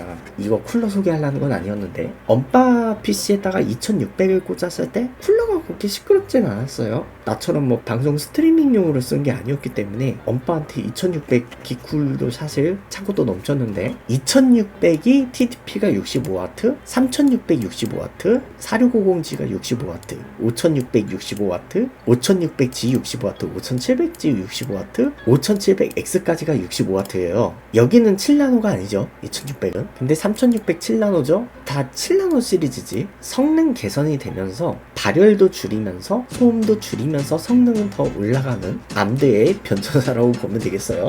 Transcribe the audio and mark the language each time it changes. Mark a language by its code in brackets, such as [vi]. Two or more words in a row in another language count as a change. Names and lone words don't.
[ko] 이거 쿨러 소개하려는 건 아니었는데 언바 PC에다가 2600을 꽂았을 때 쿨러가 그렇게 시끄럽진 않았어요. 나처럼 뭐 방송 스트리밍용으로 쓴 게 아니었기 때문에 언바한테 2600 기쿨도 사실 창고도 넘쳤는데 2600이 TDP가 65W, 3600 65W, 4650G가 65W, 5600 65W, 5600G 65W, 5700G 65W, 5700X까지가 65W예요. 여기는 7나노가 아니죠. 2600은. 근데 3600 7나노죠. 다 7나노 시리즈지. 성능 개선이 되면서 발열도 줄이면서 소음도 줄이면서 성능은 더 올라가는 암드의 변천사라고 보면 되겠어요.